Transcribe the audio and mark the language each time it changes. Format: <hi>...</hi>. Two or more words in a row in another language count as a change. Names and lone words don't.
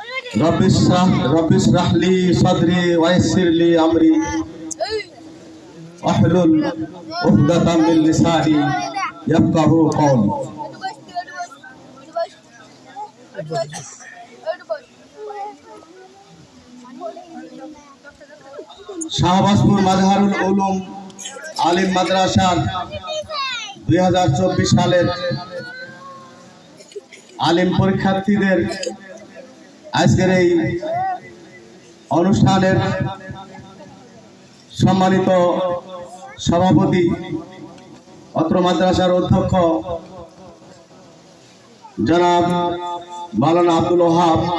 <ar>رب اشرح لي صدري ويسر لي أمري واحلل عقدة من لساني يفقهوا قولي.</ar> <bn>শাহবাজপুর মাজহারুল উলুম আলিম মাদ্রাসার 2024 সালের আলিম পরীক্ষার্থীদের আজকের এই অনুষ্ঠানের সম্মানিত সভাপতি অত্র মাদ্রাসার অধ্যক্ষ জনাব মাওলানা আব্দুল ওহাব,</bn>